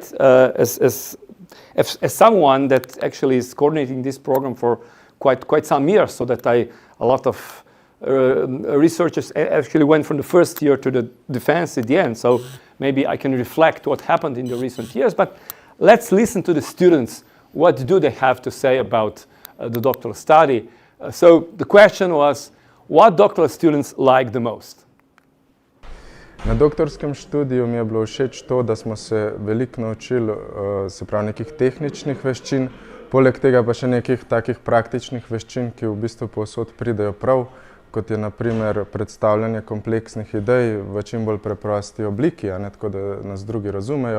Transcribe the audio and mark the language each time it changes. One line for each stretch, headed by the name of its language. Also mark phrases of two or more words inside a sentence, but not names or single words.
English: As someone that actually is coordinating this program for quite some years, so that a lot of researchers actually went from the first year to the defense at the end. So maybe I can reflect what happened in the recent years. But let's listen to the students. What do they have to say about the doctoral study? So the question was, what doctoral students like the most?
Slovenian: Na doktorskem študiju mi je bilo všeč to, da smo se veliko naučili, se pravi nekih tehničnih veščin, poleg tega pa še nekih takih praktičnih veščin, ki v bistvu povsod pridejo prav, kot je na primer predstavljanje kompleksnih idej v čim bolj preprosti obliki, tako da nas drugi razumejo.